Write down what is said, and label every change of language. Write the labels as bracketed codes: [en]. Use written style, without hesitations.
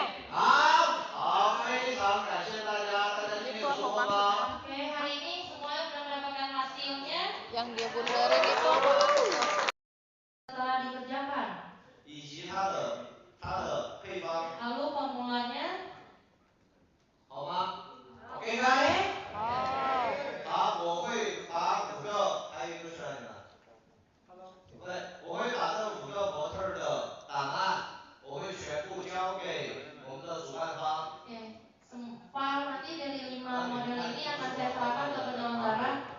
[zh] 好，非常感谢大家，大家今天有收获吗？ [id] Oke, hari ini semuanya sudah mendapatkan hasilnya Yang dia puterin itu apa maksudnya? setelah dikerjakan. [zh] 以及它的配方， [id] Lalu formulanya, [zh] 好吗 ？OK [id] oke? 该。 Oh. [zh] 好，我会把5个，还有一个是哪里呢？不对，我会把这5个模特儿的档案，我会全部交给我们的主办方。 [id] Oke, file nanti dari 5 model ini akan saya serahkan ke penyelenggara.